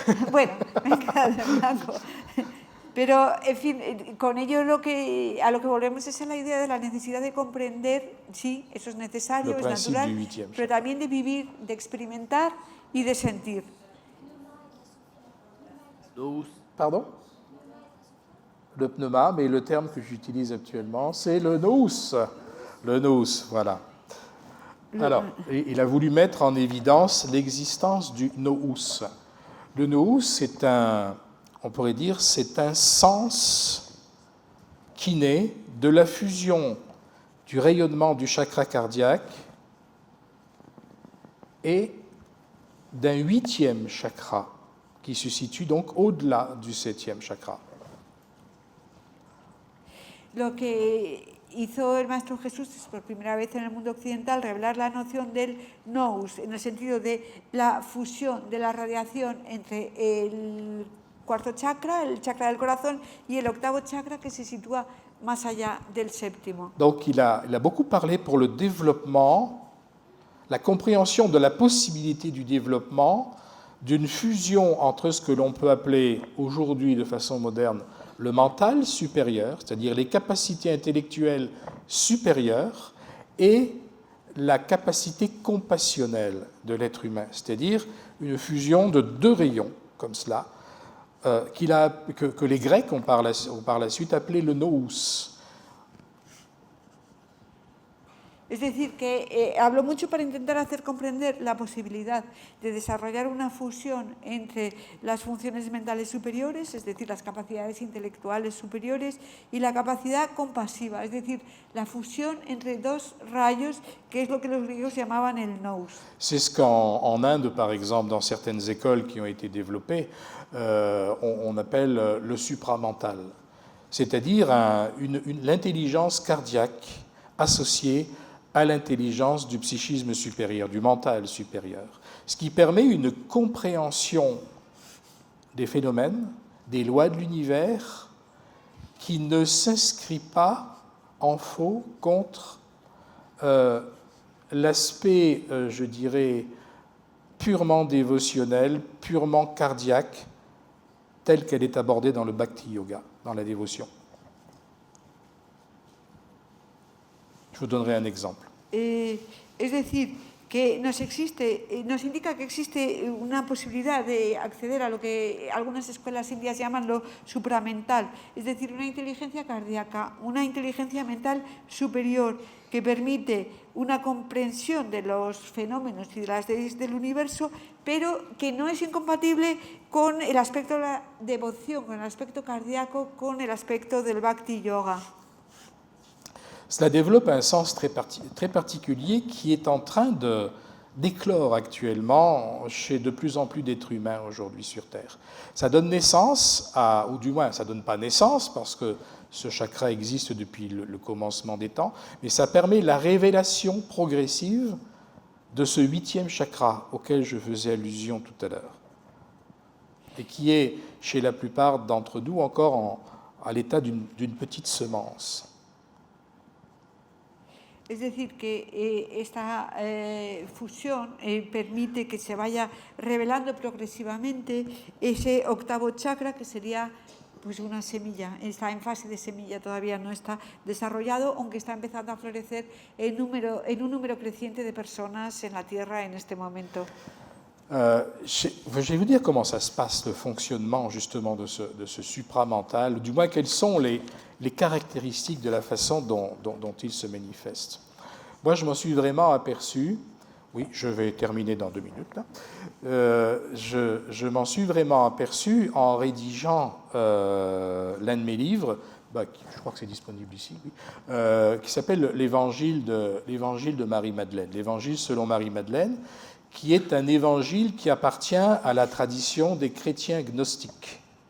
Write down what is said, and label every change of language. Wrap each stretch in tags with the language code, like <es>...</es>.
<es>Bueno, me queda de blanco. Pero, en fin, con ello a lo que volvemos es a la idea de la necesidad de comprender, sí, eso es necesario, es natural, pero también de vivir, de experimentar y de sentir.</es> <fr>Pardon? Le pneuma, mais le terme que j'utilise actuellement, c'est le nous. Le nous, voilà. Alors, il a voulu mettre en évidence l'existence du nous. Le nous, c'est on pourrait dire, c'est un sens qui naît de la fusion du rayonnement du chakra cardiaque et d'un 8e chakra qui se situe donc au-delà du 7e chakra.</fr> <es>Lo que hizo el Maestro Jesús es por primera vez en el mundo occidental revelar la noción del nous, en el sentido de la fusión de la radiación entre el cuarto chakra, el chakra del corazón, y el octavo chakra que se sitúa más allá del séptimo.</es> <fr>Donc il a beaucoup parlé pour le développement la compréhension de la possibilité du développement d'une fusion entre ce que l'on peut appeler aujourd'hui de façon moderne le mental supérieur, c'est-à-dire les capacités intellectuelles supérieures, et la capacité compassionnelle de l'être humain, c'est-à-dire une fusion de deux rayons, comme cela, que les Grecs ont par la suite appelé le nous.</fr> <es>Es decir, que habló mucho para intentar hacer comprender la posibilidad de desarrollar una fusión entre las funciones mentales superiores, es decir, las capacidades intelectuales superiores, y la capacidad compasiva, es decir, la fusión entre dos rayos, que es lo que los griegos llamaban el nous.</es> <fr>C'est ce qu'en Inde, par exemple, dans certaines écoles qui ont été développées, on appelle le supramental, c'est-à-dire l'intelligence cardiaque associée à l'intelligence du psychisme supérieur, du mental supérieur, ce qui permet une compréhension des phénomènes, des lois de l'univers, qui ne s'inscrit pas en faux contre l'aspect, je dirais, purement dévotionnel, purement cardiaque, telle qu'elle est abordée dans le Bhakti Yoga, dans la dévotion. Je vous donnerai un exemple.</fr> <es>Es decir, que nos indica que existe una posibilidad de acceder a lo que algunas escuelas indias llaman lo supramental, es decir, una inteligencia cardíaca, una inteligencia mental superior que permite una comprensión de los fenómenos y de las leyes del universo, pero que no es incompatible con el aspecto de la devoción, con el aspecto cardíaco, con el aspecto del Bhakti Yoga.</es> <fr>Cela développe un sens très particulier qui est en train d'éclore actuellement chez de plus en plus d'êtres humains aujourd'hui sur Terre. Ça donne naissance ou du moins ça ne donne pas naissance parce que ce chakra existe depuis le commencement des temps, mais ça permet la révélation progressive de ce 8e chakra auquel je faisais allusion tout à l'heure, et qui est chez la plupart d'entre nous encore à l'état d'une petite semence.</fr> <es>Es decir, que esta fusión permite que se vaya revelando progresivamente ese octavo chakra, que sería pues una semilla. Está en fase de semilla, todavía no está desarrollado, aunque está empezando a florecer en un número creciente de personas en la Tierra en este momento.</es> <fr>Je vais vous dire comment ça se passe, le fonctionnement justement de ce supramental, ou du moins quelles sont les caractéristiques de la façon dont il se manifeste. Moi, je m'en suis vraiment aperçu, oui, je vais terminer dans 2 minutes, là. Je m'en suis vraiment aperçu en rédigeant l'un de mes livres, je crois que c'est disponible ici, oui, qui s'appelle l'Évangile de Marie-Madeleine, l'Évangile selon Marie-Madeleine, qui est un évangile qui appartient à la tradition des chrétiens gnostiques.</fr>